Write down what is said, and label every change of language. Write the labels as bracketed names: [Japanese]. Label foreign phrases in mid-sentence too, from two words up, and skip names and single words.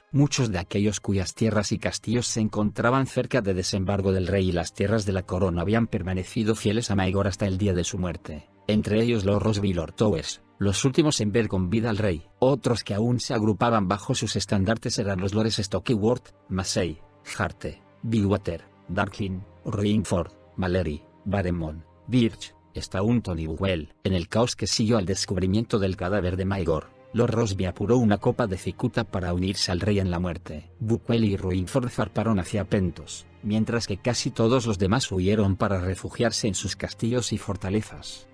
[Spanish] Muchos de aquellos cuyas tierras y castillos se encontraban cerca de desembarco del rey y las tierras de la corona habían permanecido fieles a Maegor hasta el día de su muerte, entre ellos Lord Rosby y Lord Towers, los últimos en ver con vida al rey. Otros que aún se agrupaban bajo sus estandartes eran los lores Stokeworth, Massey, Harte, Billwater, Darkling, Roingford, Malery, Baremont, Birch, Staunton y Buell. En el caos que siguió al descubrimiento del cadáver de Maegor, Lord Rosby apuró una copa de cicuta para unirse al rey en la muerte. Buell y Ruinford zarparon hacia Pentos, mientras que casi todos los demás huyeron para refugiarse en sus castillos y fortalezas.